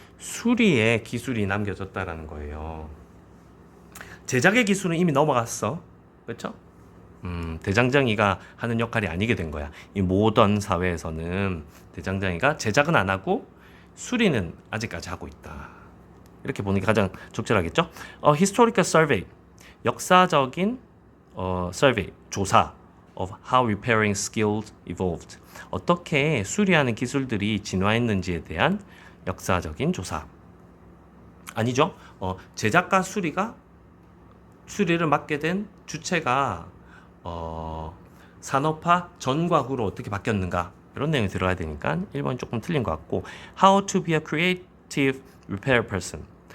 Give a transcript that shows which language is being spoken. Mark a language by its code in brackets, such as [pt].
[ko] 수리의 기술이 남겨졌다라는 거예요. 제작의 기술은 이미 넘어갔어. 그렇죠? 대장장이가 하는 역할이 아니게 된 거야. 이 모던 사회에서는 대장장이가 제작은 안 하고 수리는 아직까지 하고 있다. 이렇게 보는 게 가장 적절하겠죠? [en] Historical survey. [ko] 역사적인 [en] survey, [ko] 조사 [en] of how repairing skills evolved. [ko] 어떻게 수리하는 기술들이 진화했는지에 대한 역사적인 조사. 아니죠. 제작과 수리를 맡게 된 주체가 산업화 전과 후로 어떻게 바뀌었는가, 이런 내용이 들어가야 되니까 1번이 조금 틀린 것 같고, [en] How to be a creative repair person.